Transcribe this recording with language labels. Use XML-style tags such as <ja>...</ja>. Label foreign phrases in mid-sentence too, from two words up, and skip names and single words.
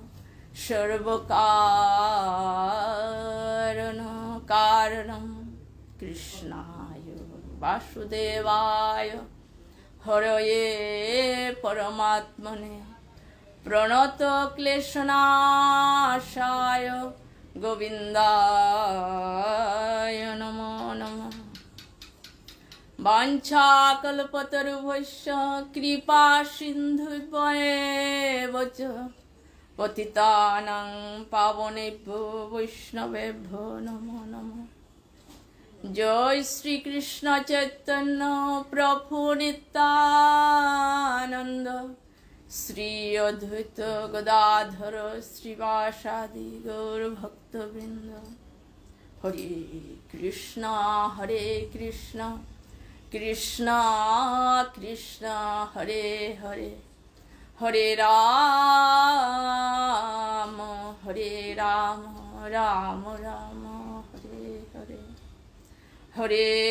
<sa>সর্বকারণ কারণম কৃষ্ণায় বাসুদেবায় হরয়ে পরমাত্মনে প্রণত ক্লেশনাশায় গোবিন্দায় নমো নমঃ। বাঞ্ছাকল্পতরুভ্যশ্চ কৃপা সিন্ধুভ্যেব চ পতিতানাং পাবনেভ্যো বৈষ্ণবেভ্যো নমো নমঃ। জয় শ্রীকৃষ্ণ চৈতন্য প্রভু নিত্যানন্দ শ্রী অদ্বৈত গদাধর শ্রীবাসাদি গৌর ভক্তবৃন্দ। হরে কৃষ্ণ কৃষ্ণ কৃষ্ণ হরে হরে হরে রাম রাম রাম হরে হরে হরে</sa>